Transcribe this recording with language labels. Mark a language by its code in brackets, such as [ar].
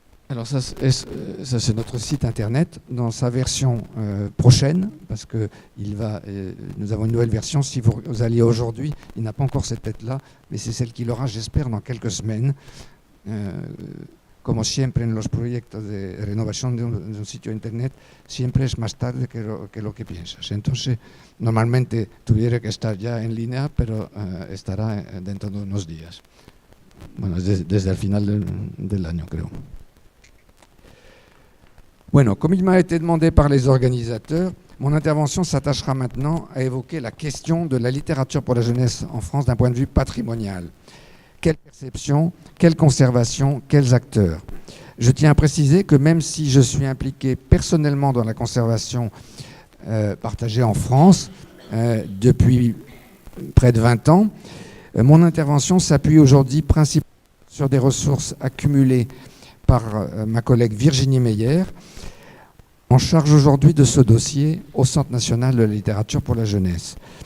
[fr] Alors ça c'est notre site internet dans sa version prochaine, parce que nous avons une nouvelle version. Si vous alliez aujourd'hui, il n'a pas encore cette tête-là, mais c'est celle qu'il aura, j'espère, dans quelques semaines. [es] Como siempre en los proyectos de renovación de un sitio internet, siempre es más tarde que lo que piensas. Entonces, normalmente tuviera que estar ya en línea, pero estará dentro de unos días. Bueno, desde el final del año, creo. [fr] Bueno, comme il m'a été demandé par les organisateurs, mon intervention s'attachera maintenant à évoquer la question de la littérature pour la jeunesse en France d'un point de vue patrimonial. Quelle perception, quelle conservation, quels acteurs? Je tiens à préciser que même si je suis impliqué personnellement dans la conservation partagée en France depuis près de 20 ans, mon intervention s'appuie aujourd'hui principalement sur des ressources accumulées par ma collègue Virginie Meyer, en charge aujourd'hui de ce dossier au Centre national de la littérature pour la jeunesse.